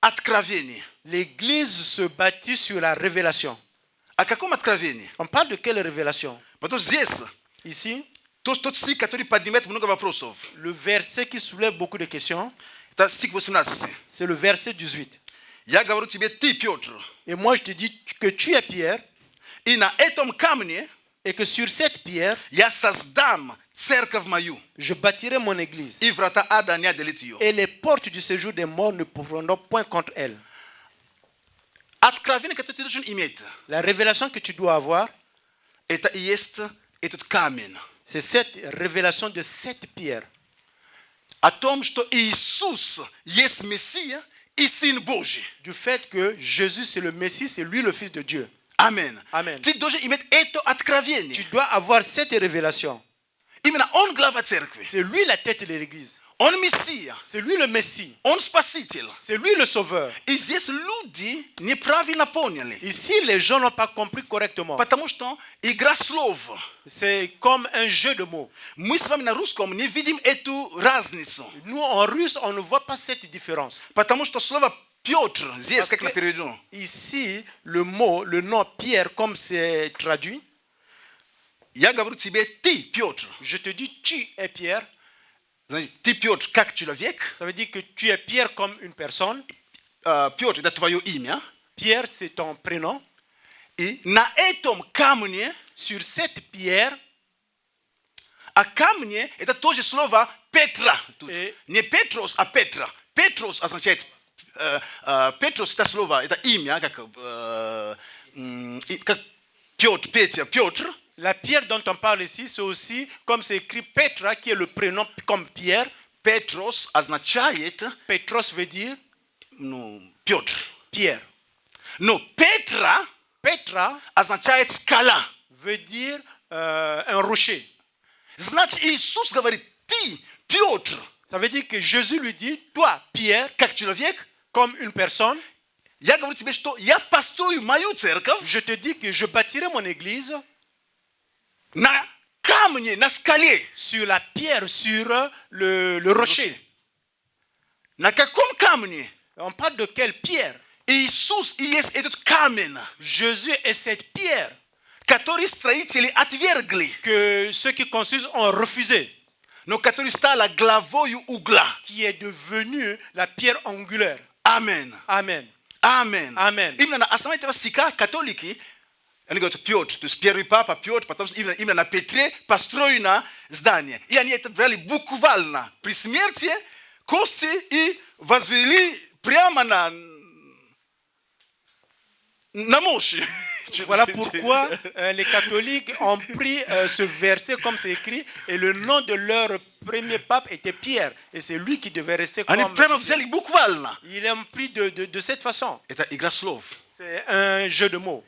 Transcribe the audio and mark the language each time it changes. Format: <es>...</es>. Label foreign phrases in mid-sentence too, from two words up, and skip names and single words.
<fr>L'église se bâtit sur la révélation.</fr> <ru>akakoma откровение.</ru> <fr>On parle de quelle révélation?</fr> <ru>Потому что здесь</ru> <fr>Ici,</fr> <ru>тот стих, который поднимает много вопросов.</ru> <fr>le verset qui soulève beaucoup de questions,</fr> <ru>Это стих 18.</ru> <fr>c'est le verset 18.</fr> <ru>Я говорю тебе, ты, Петр,</ru> <fr>Et moi, je te dis que tu es Pierre,</fr> <ru>и на этом камне</ru> <fr>et que sur cette pierre,</fr> <ru>я создам церковь мою,</ru> <fr>je bâtirai mon église.</fr> <ru>и врата ада не одолеют ее.</ru> <fr>Et les portes du séjour des morts ne pourront point contre elle.</fr> <ru>Откровение, которое ты должен иметь,</ru> <fr>La révélation que tu dois avoir,</fr> <ru>это и есть этот камень.</ru> <fr>c'est cette révélation de cette pierre.</fr> <ru>О том, что Иисус есть Мессия и Сын Божий.</ru> <fr>Du fait que Jésus, c'est le Messie, c'est lui le Fils de Dieu.</fr> <ru>Аминь.</ru> <fr>Amen.</fr> <ru>Ты должен иметь это откровение.</ru> <fr>Tu dois avoir cette révélation.</fr> <ru>Именно Он глава церкви.</ru> <fr>C'est lui la tête de l'église.</fr> <ru>Он Мессия.</ru> <fr>C'est lui le Messie.</fr> <ru>Он Спаситель.</ru> <fr>C'est lui le Sauveur.</fr> <ru>И здесь люди неправильно поняли.</ru> <fr>Ici, les gens n'ont pas compris correctement.</fr> <ru>Потому что игра слов.</ru> <fr>C'est comme un jeu de mots.</fr> <ru>Мы с вами на русском не видим эту разницу.</ru> <fr>Nous, en russe, on ne voit pas cette différence.</fr> <ru>Потому что слово Петр здесь, как</ru> <fr>Parce que</fr> <ru>переведено,</ru> <fr>ici, le mot, le nom Pierre, comme c'est traduit,</fr> <ru>я говорю тебе, ты, Петр.</ru> <fr>je te dis, tu es Pierre.</fr> <ru>Значит, ты, Петр, как человек.</ru> <fr>Ça veut dire que tu es Pierre comme une personne.</fr> <ru>Петр, это твое имя.</ru> <fr>Pierre, c'est ton prénom.</fr> <ru>И на этом камне,</ru> <fr>Sur cette pierre,</fr> <ru>а камне, это тоже слово Петра. Тут. И- Не Петрос, а Петра. Петрос означает, Петрос это слово, это имя, как Петр, Петя, Петр.</ru> <fr>la pierre dont on parle ici, c'est aussi, comme c'est écrit Petra, qui est le prénom comme Pierre.</fr> <ru>Петрос означает,</ru> <fr>Petros veut dire</fr> <ru>Петр.</ru> <fr>Pierre.</fr> <ru>Но Петра</ru> <fr>Petra</fr> <ru>означает скала.</ru> <fr>veut dire un rocher.</fr> <ru>Значит, Иисус говорит, ты, Петр,</ru> <fr>Ça veut dire que Jésus lui dit, toi, Pierre,</fr> <ru>как человек,</ru> <fr>comme une personne,</fr> <ru>я говорю тебе, что я построю мою церковь</ru> <fr>je te dis que je bâtirai mon église</fr> <ru>на камне, на скале.</ru> <fr>sur la pierre, sur le rocher.</fr> <ru>На каком камне?</ru> <fr>On parle de quelle pierre?</fr> <ru>Иисус и есть этот камень,</ru> <fr>Jésus est cette pierre</fr> <ru>который строители отвергли,</ru> <fr>que ceux qui construisent ont refusé,</fr> <ru>но который стала главою угла.</ru> <fr>qui est devenue la pierre angulaire.</fr> <ru>Амен.</ru> <fr>Amen.</fr> <ru>Амен. Амен. Именно на основании этого стиха католики, они говорят, Петр, то есть первый папа Петр, потому что именно на Петре построено здание. И они это брали буквально. При смерти кости и возвели прямо на мощи.</ru> <fr>Voilà pourquoi les catholiques ont pris ce verset comme c'est écrit et le nom de leur premier pape était Pierre et c'est lui qui devait rester comme</fr> <ru>Они прямо взяли буквально.</ru> <fr>ils l'ont pris de cette façon.</fr> <ru>Это игра слов.</ru> <fr>C'est un jeu de mots.</fr>